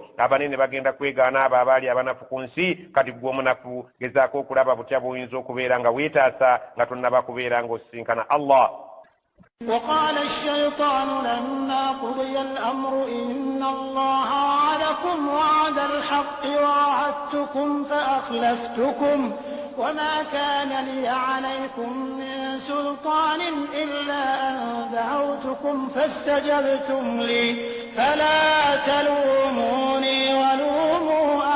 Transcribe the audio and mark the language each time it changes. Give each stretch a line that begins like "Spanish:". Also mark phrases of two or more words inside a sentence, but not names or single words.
Ganda: Abanene bagenda kwegaana abo abaali abanafu ku nsi kati gwe omunafu gezaako okulaba butya bw'oyinza okubeera nga weetaasa nga tonnaba kubeera ng'osisinkana Allah.
Arabic: وقال الشيطان لما قضي الأمر إن الله وعدكم وعد الحق ووعدتكم فأخلفتكم وما كان لي عليكم من سلطان إلا أن دعوتكم فاستجبتم لي فلا تلوموني ولوموا